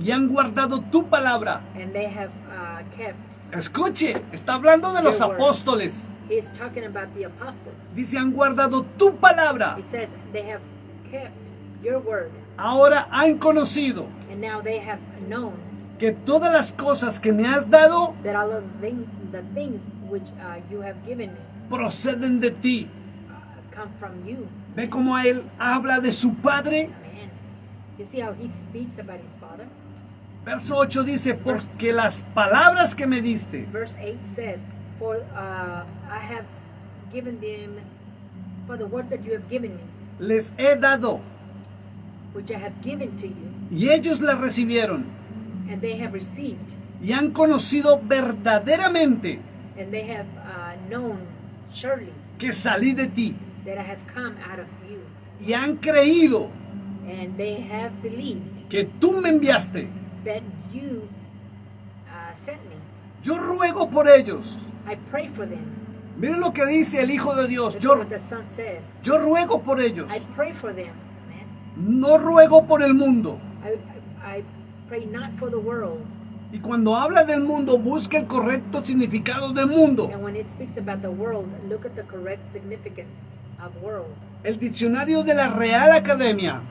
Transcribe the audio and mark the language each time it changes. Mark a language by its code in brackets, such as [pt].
[es] y han guardado tu palabra. [en] and they have kept. [es] Escuche, está hablando de los apóstoles. [en] He's talking about the apostles. [es] Dice, han guardado tu palabra. [en] It says they have kept your word, [es] Ahora han conocido [en] and now they have known [es] que todas las cosas que me has dado [en] that all of the things which you have given me [es] proceden de ti. [en] come from you. [es] Ve cómo a él habla de su Padre. [en] Man, you see how he speaks about his Father? [es] Verso 8 dice, porque las palabras que me diste [en] Verse 8 says, for I have given them, for the words that you have given me, [es] les he dado, [en] which I have given to you, [es] y ellos las recibieron, [en] and they have received, [es] y han conocido verdaderamente [en] and they have known surely [es] que salí de ti, [en] that I have come out of you, [es] y han creído [en] and they have believed [es] que tú me enviaste. [en] that you sent me. [es] Yo ruego por ellos. [en] I pray for them. [es] Miren lo que dice el Hijo de Dios. [en] That's what the Son says. [es] Yo ruego por ellos. [en] I pray for them, man. [es] No ruego por el mundo. [en] I pray not for the world. [es] Y cuando habla del mundo, busca el correcto significado del mundo. [en] And when it speaks about the world, look at the correct significance of world. [es] El diccionario de la Real Academia